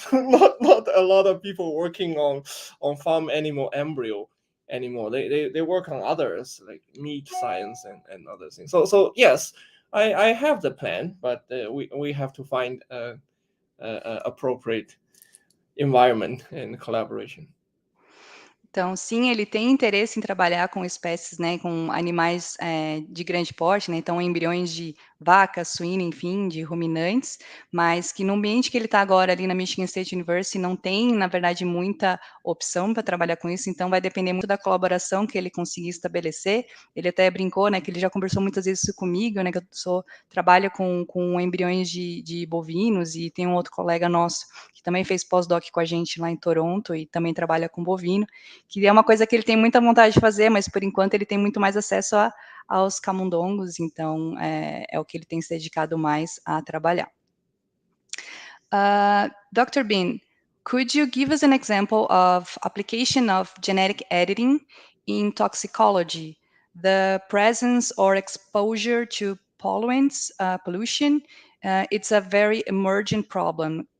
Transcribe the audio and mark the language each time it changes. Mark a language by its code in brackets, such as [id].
[en] not a lot of people working on farm animal embryo anymore. They work on others like meat science and other things. So yes, I have the plan, but we have to find a appropriate environment and collaboration. [pt] Então, sim, ele tem interesse em trabalhar com espécies, né, com animais de grande porte, né, então embriões de vaca, suíno, enfim, de ruminantes, mas que no ambiente que ele está agora ali na Michigan State University não tem, na verdade, muita opção para trabalhar com isso, então vai depender muito da colaboração que ele conseguir estabelecer. Ele até brincou, né, que ele já conversou muitas vezes isso comigo, né, que eu trabalho com embriões de bovinos, e tem um outro colega nosso que também fez pós-doc com a gente lá em Toronto e também trabalha com bovino, que é uma coisa que ele tem muita vontade de fazer, mas por enquanto ele tem muito mais acesso aos camundongos, então é o que ele tem se dedicado mais a trabalhar. [en] Dr. Bin, could you give us an example of application of genetic editing in toxicology? The presence or exposure to pollutants, pollution, it's a very emergent problem.